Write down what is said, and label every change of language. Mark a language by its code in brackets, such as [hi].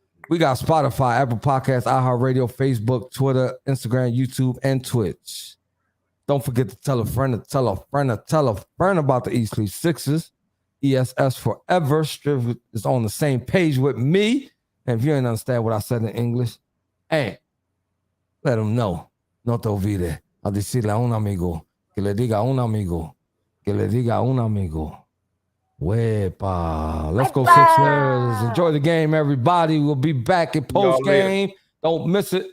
[en] We got Spotify, Apple Podcasts, iHeartRadio, Facebook, Twitter, Instagram, YouTube, and Twitch. Don't forget to tell a friend to tell a friend to tell a friend about the East Leaf Sixers. ESS Forever. Striv is on the same page with me. And if you ain't understand what I said in English, hey, let them know. [es] No te olvides a decirle a un amigo que le diga a un amigo que le diga a un amigo. [en] Wepa. Let's go Wepa. Sixers. Enjoy the game, everybody. We'll be back in post game. Don't miss it.